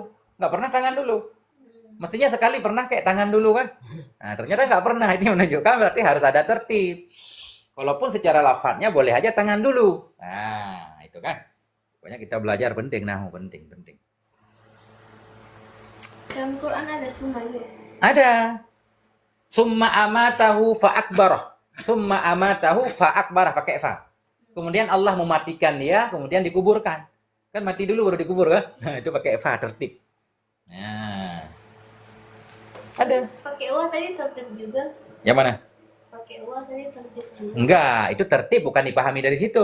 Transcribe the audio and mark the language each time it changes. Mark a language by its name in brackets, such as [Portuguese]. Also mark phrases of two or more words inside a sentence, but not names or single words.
[Indonesian] Nggak pernah tangan dulu. Mestinya sekali pernah kayak tangan dulu kan. Nah, ternyata nggak pernah. Ini menunjukkan berarti harus ada tertib. Walaupun secara lafadznya boleh aja tangan dulu. Nah, itu kan. Pokoknya kita belajar penting. Penting. Dalam Quran ada summa juga. Ada. [Arabic] ثم أماته فأقبره. ثم أماته فأقبره. [Indonesian] Pakai fa. Kemudian Allah mematikan dia, kemudian dikuburkan. Kan mati dulu baru dikubur kan? Nah, itu pakai fa tertib. Nah. Ada. Pakai wa tadi tertib juga. Yang mana? Pakai wa tadi tertib juga. Enggak, itu tertib bukan dipahami dari situ.